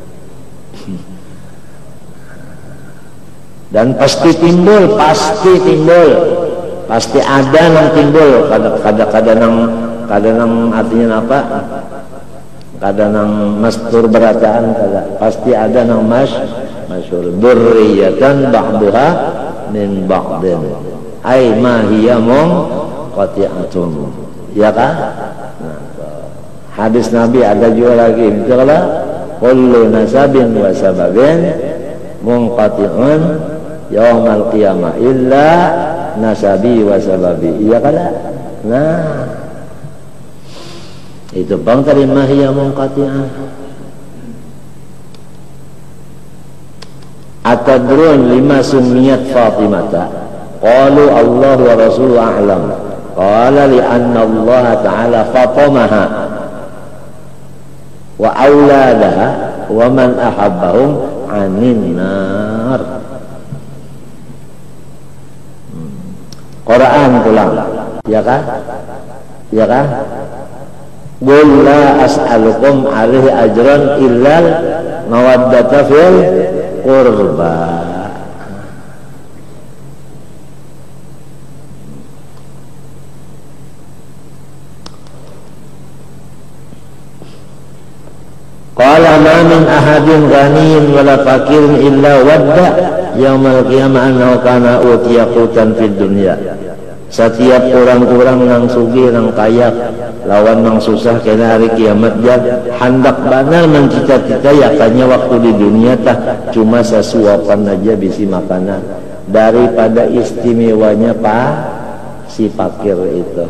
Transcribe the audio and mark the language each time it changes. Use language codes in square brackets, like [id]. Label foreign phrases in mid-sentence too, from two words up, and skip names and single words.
[bjn] Dan pasti timbul, pasti ada nang timbul, kada nang artinya apa? Kada nang mastur berataan, kada pasti ada nang masyhur. [ar] ذرية بعضها من بعض أي ما هي منقطعة. [bjn] Ya kan? Nah, hadis Nabi ada juga lagi, itu [ar] قال كل نسب وسبب منقطع يوم القيامة إلا نسبي وسببي. [bjn] Iya kada? Nah, itu bang tadi [ar] ما هي منقطعة. أتدرون لم سميت فاطمة? قالوا الله ورسوله أعلم قال لأن الله تعالى فطمها وأولادها ومن أحبهم عن النار. [bjn] Quran pulang. Ya kah? Ya kah? [ar] قل لا أسألكم عليه أجرا إلا المودة في القربى. قال ما من أحد غني ولا فقير إلا ود يوم القيامة أنه كان أوتي قوتا في الدنيا. [bjn] Setiap orang-orang nang sugih nang kaya lawan nang susah kena hari kiamat dia hendak benar mencita-cita yakanya waktu di dunia tah cuma sesuapan aja bisi makanan daripada istimewanya si fakir itu.